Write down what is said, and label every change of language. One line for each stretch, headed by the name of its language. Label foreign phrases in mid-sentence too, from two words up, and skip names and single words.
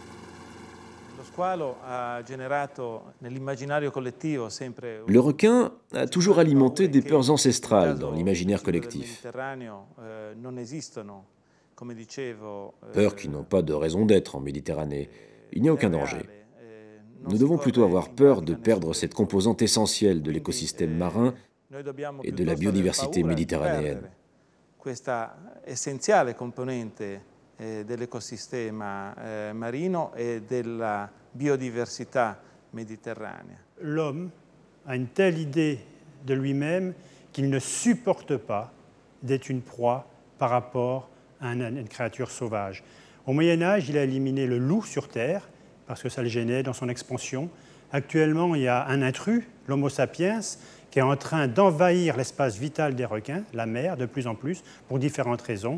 French: Le requin a toujours alimenté des peurs ancestrales dans l'imaginaire collectif. Peurs qui n'ont pas de raison d'être en Méditerranée. Il n'y a aucun danger. Nous devons plutôt avoir peur de perdre cette composante essentielle de l'écosystème marin et de la biodiversité méditerranéenne.
Italian: dell'ecosistema marino e della biodiversità méditerranea.
French: L'homme a une telle idée de lui-même qu'il ne supporte pas d'être une proie par rapport à une créature sauvage. Au Moyen-Âge, il a éliminé le loup sur Terre parce que ça le gênait dans son expansion. Actuellement, il y a un intrus, l'Homo sapiens, qui est en train d'envahir l'espace vital des requins, la mer, de plus en plus, pour différentes raisons.